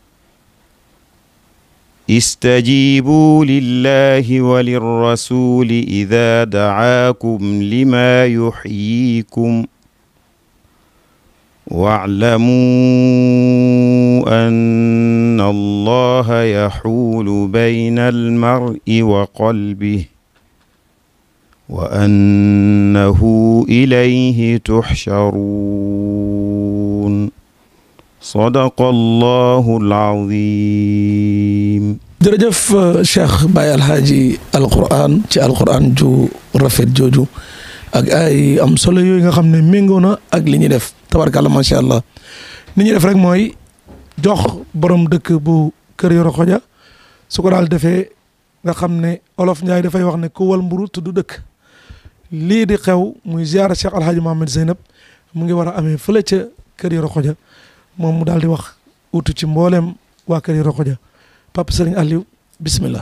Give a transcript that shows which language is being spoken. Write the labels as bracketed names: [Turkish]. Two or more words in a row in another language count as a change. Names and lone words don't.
[Arabic] استجيبوا لله وللرسول إذا دعاكم لما يحييكم واعلموا أن الله يحول بين المرء وقلبه وأنه إليه تحشرون صدق الله العظيم [Wolof] jërëjëf Cheikh Baye Alhaaji alquran ci alquran ju rafet jooju ak ay am solo yooyu nga xam ne méngoo na ak li ñuy def [Arabic] تبارك الله ما شاء الله [Wolof] ni ñuy def rek mooy jox borom dëkk bu Kër Yoro Xoja su ko daal defee nga xam ne olof Njaay dafay wax ne ku wal mburu tudd dëkk lii di xew muy ziara Cheikh Alhaaji Mohamed Zeynab mu ngi war a amee fële ca Kër Yoro Xoja moom mu daal di wax utu ci mbooleem waa Kër Yoro Xoja Papa Serigne Aliou bismillah.